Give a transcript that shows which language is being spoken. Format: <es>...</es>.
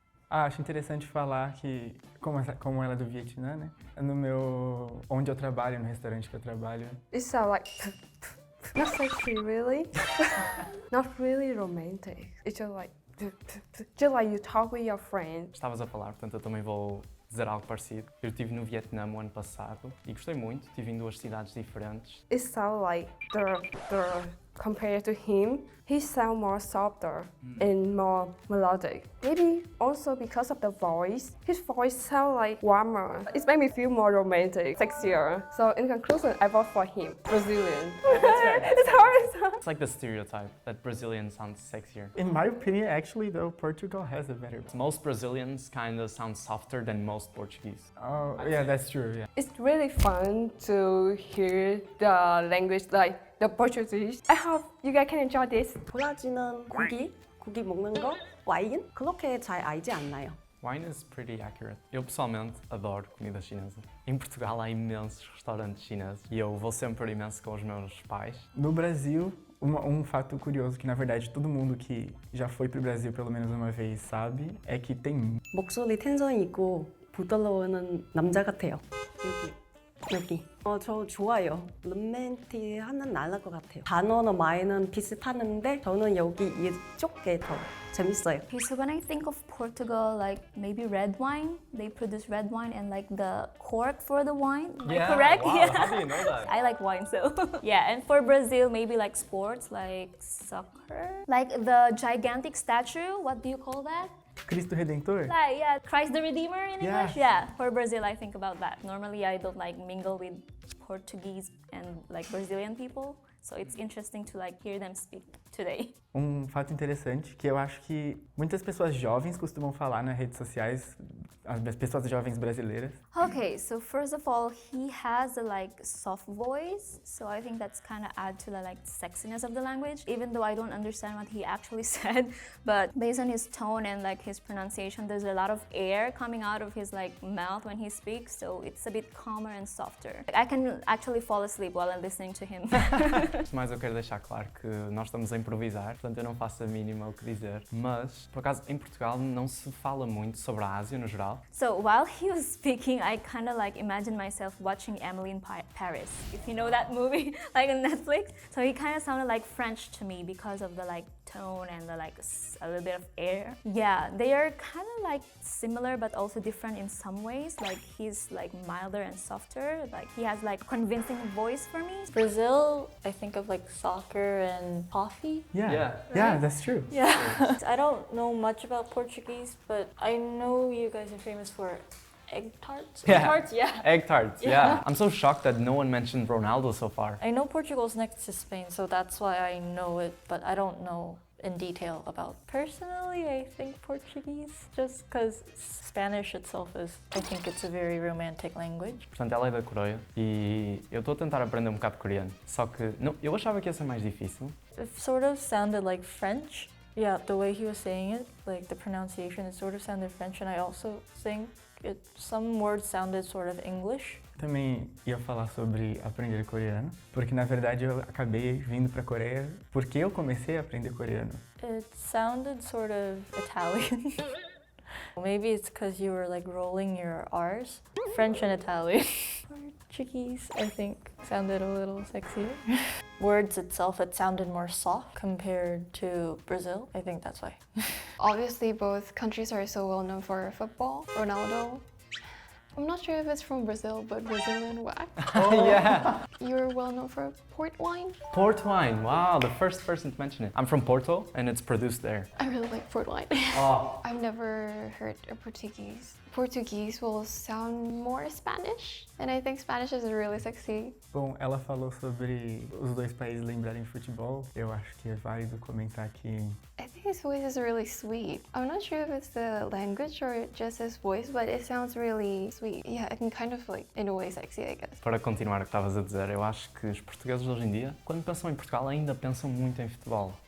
<pt>Acho interessante falar que, como ela é do Vietnã, né? Onde eu trabalho, no restaurante que eu trabalho.</pt> <en>it sounds like not sexy, really. Not really romantic. It's just like you talk with your friends.</en> <pt>Estavas a falar, portanto eu também vou dizer algo parecido. Eu estive no Vietnã o ano passado e gostei muito. Estive em duas cidades diferentes.</pt> <en>It sounds like the compared to him, he sounds more softer and more melodic. Maybe also because of the voice. His voice sounds like warmer. It makes me feel more romantic, sexier. So in conclusion, I vote for him, Brazilian. It's hard. It's like the stereotype that Brazilian sounds sexier. In my opinion, actually, though, Portugal has a better. Most Brazilians kind of sound softer than most Portuguese. Oh, yeah, that's true. Yeah. It's really fun to hear the language like the Portuguese. I hope you guys can enjoy this.</en> <ko>브라질은 고기 먹는 거, 와인 그렇게 잘 알지 않나요?</ko> <en>Wine is pretty accurate.</en> <pt>Eu pessoalmente adoro comida chinesa. Em Portugal há imensos restaurantes chineses e eu vou sempre imenso com os meus pais. No Brasil, um fato curioso que, na verdade, todo mundo que já foi pro Brasil pelo menos uma vez sabe é que tem</pt> <ko>목소리 텐션이 있고 부드러워하는 남자 같아요. 여기. 저 좋아요. 로맨틱하는 나을 것 같아요. 단어나 말은 비슷하는데 저는 여기 이쪽에 더 재밌어요.</ko> <en>Okay, so when I think of Portugal, like maybe red wine, they produce red wine and like the cork for the wine, am I correct? Wow, how do you know that? I like wine, so yeah. And for Brazil, maybe like sports, like soccer, like the gigantic statue. What do you call that? Cristo Redentor. Like, yeah, Christ the Redeemer in Yeah. English. Yeah, for Brazil, I think about that. Normally, I don't like mingle with Portuguese and like Brazilian people, so it's interesting to like hear them speak today.</en> <pt>Fato interessante que eu acho que muitas pessoas jovens costumam falar nas redes sociais, as pessoas jovens brasileiras.</pt> <en>Okay, so first of all, he has a like soft voice, so I think that's kind of add to the like sexiness of the language, even though I don't understand what he actually said, but based on his tone and like his pronunciation, there's a lot of air coming out of his like mouth when he speaks, so it's a bit calmer and softer. Like, I can actually fall asleep while I'm listening to him.</en> <pt>Mas eu quero deixar claro que nós estamos a improvisar, portanto eu não faço a mínima o que dizer. Mas, por acaso, em Portugal não se fala muito sobre a Ásia no geral.</pt> <en>So while he was speaking, I kind of like imagined myself watching Emily in Paris, if you know that movie, like on Netflix. So he kind of sounded like French to me because of the like tone and the like a little bit of air. Yeah, they are kind of like similar but also different in some ways. Like he's like milder and softer. Like he has like convincing voice for me. Brazil, I think of like soccer and coffee. Yeah, that's true. Yeah. I don't know much about Portuguese, but I know you guys are famous for egg tarts. Yeah. Egg tarts, yeah. Egg tarts, yeah. I'm so shocked that no one mentioned Ronaldo so far. I know Portugal's next to Spain, so that's why I know it, but I don't know in detail about. Personally, I think Portuguese, just because Spanish itself is, I think it's a very romantic language.</en> <pt>Portanto, ela é da Coreia e eu estou a tentar aprender um bocado coreano. Só que não, eu achava que ia ser mais difícil.</pt> <en>It sort of sounded like French. Yeah, the way he was saying it, like the pronunciation, it sort of sounded French, and I also think some words sounded sort of English.</en> <pt>Também ia falar sobre aprender coreano, porque na verdade eu acabei vindo para a Coreia porque eu comecei a aprender coreano.</pt> <en>It sounded sort of Italian. Maybe it's because you were like rolling your R's. French and Italian. Portuguese, I think, sounded a little sexier. Words itself, it sounded more soft compared to Brazil. I think that's why. Obviously, both countries are so well known for football. Ronaldo. I'm not sure if it's from Brazil, but Brazilian wax. Oh, yeah. You're well known for port wine. Port wine, wow, the first person to mention it. I'm from Porto and it's produced there. I really like port wine. Oh. I've never heard a Portuguese. Portuguese will sound more Spanish, and I think Spanish is really sexy.</en> <pt>Bom, ela falou sobre os dois países lembrarem futebol. Eu acho que é válido comentar que</pt> <en>I think his voice is really sweet. I'm not sure if it's the language or just his voice, but it sounds really sweet. Yeah, and kind of like, in a way, sexy, I guess.</en> <pt>Para continuar o que estavas a dizer, eu acho que os portugueses hoje em dia, quando pensam em Portugal, ainda pensam muito em futebol.</pt>